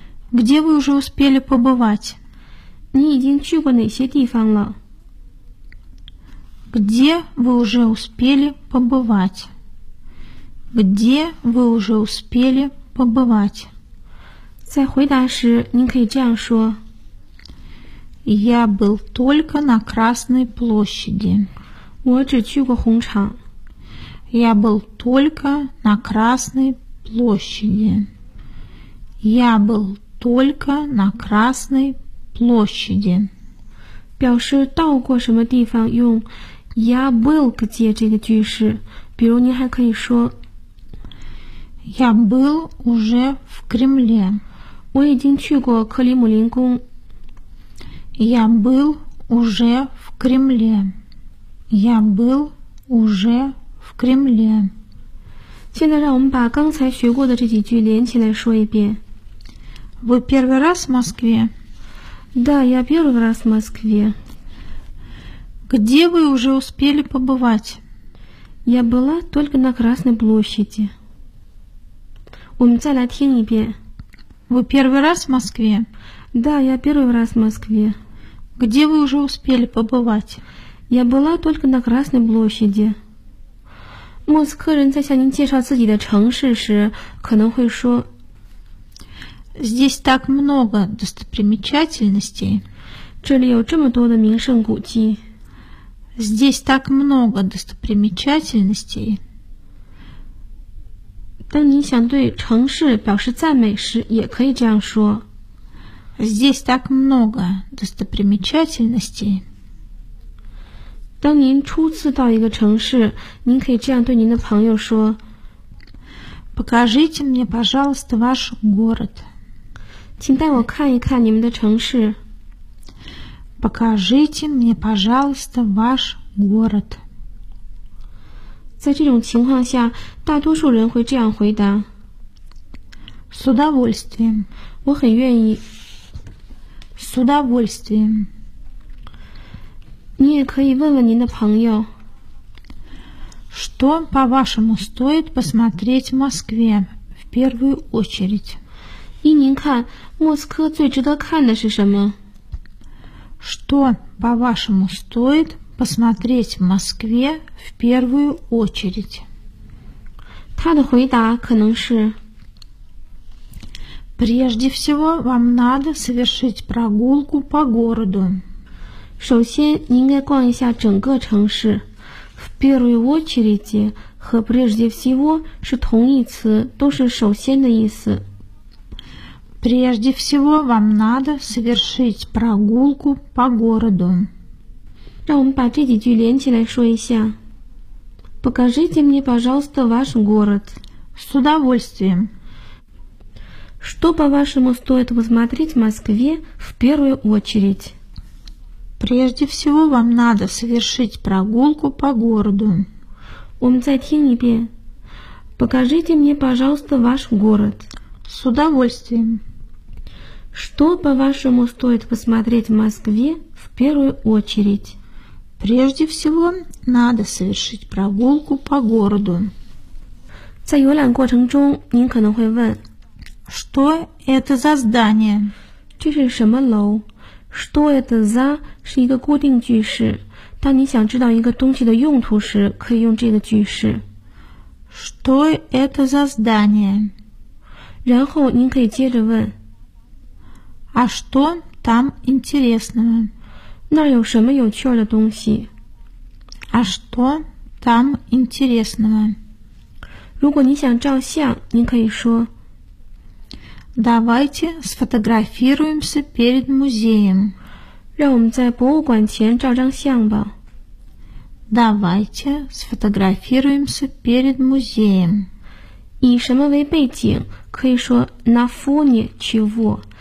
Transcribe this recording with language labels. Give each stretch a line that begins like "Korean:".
Russian: Где вы уже успели побывать?
Chinese: 你已经去过哪些地方了？
Russian: Где вы уже успели побывать? Где вы уже успели побывать?
Chinese: 在回答时您可以这样说
Russian: Я был только на Красной площади.
Chinese: 我只去过红场。
Russian: Я был только на Красной площади. Я был только на Красной площади.
Chinese: 表示到过什么地方用
Russian: Я был
Chinese: 接这个句式，比如您还可以说
Russian: Я был уже в Кремле.
Chinese: 我已经去过克里姆林宫。
Russian: Я был уже в Кремле. Я был уже в Кремле.
Chinese: 现在让我们把刚才学过的这几句连起来说一遍。
Russian: Вы первый раз в Москве? Да, я первый раз в Москве. Где вы уже успели побывать? Я была только на Красной площади.
Chinese: 我们再来听一遍。
Russian: Вы первый раз в Москве? Да, я первый раз в Москве. Где вы уже успели побывать? Я была только на Красной площади.
Chinese: 莫斯科人在向您介绍自己的城市时可能会说
Russian: Здесь так много достопримечательностей.
Chinese: 这里有这么多的名胜古迹。
Russian: Здесь так много достопримечательностей.
Chinese: 当你想对城市表示赞美时，也可以这样说。
Russian: Здесь так много достопримечательностей.
Chinese: 当您初次到一个城市，您可以这样对您的朋友说
Russian: Покажите мне, пожалуйста, ваш город.
Chinese: 请带我看一看你们的城市。
Russian: Покажите мне, пожалуйста, ваш город.
Chinese: 在这种情况下，大多数人会这样回答
Russian: С удовольствием.
Chinese: 我很愿意。
Russian: С удовольствием.
Chinese: 你也可以问问您的朋友
Russian: Что, по-вашему, стоит посмотреть в Москве в первую очередь?
Chinese: 依您看，莫斯科最值得看的是什么？
Russian: Что, по-вашему, стоит посмотреть в Москве в первую очередь?
Chinese: 他的回答可能是
Russian: Прежде всего, вам надо совершить прогулку по городу.
Chinese: 首先你应该逛一下整个城市。
Russian: В первую очередь
Chinese: 和
Russian: прежде всего
Chinese: 是同义词，都是首先的意思。
Russian: Прежде всего вам надо совершить прогулку по городу.
Chinese: 让我们把这几句连起来说一下。
Russian: Покажите мне, пожалуйста, ваш город. С удовольствием. Что, по-вашему, стоит посмотреть в Москве в первую очередь? Прежде всего, вам надо совершить прогулку по городу. Он затянибе. Покажите мне, пожалуйста, ваш город. С удовольствием. Что, по-вашему, стоит посмотреть в Москве в первую очередь? Прежде всего, надо совершить прогулку по городу.
Chinese: 在游览过程中，您可能会问
Russian: Что это за здание?
Chinese: 这是什么楼？
Russian: Что это за
Chinese: 是一个固定句式，当你想知道一个东西的用途时，可以用这个句式。
Russian: Что это за здание?
Chinese: 然后您可以接着问。
Russian: А что там интересного?
Chinese: 那有什么有趣的东西？
Russian: А что там интересного?
Chinese: 如果你想照相，您可以说。
Russian: Давайте сфотографируемся перед музеем.
Chinese: 让我们在博物馆前照张相吧。
Russian: Давайте сфотографируемся перед музеем.
Chinese: 以什么为背景？可以说
Russian: на фоне чего?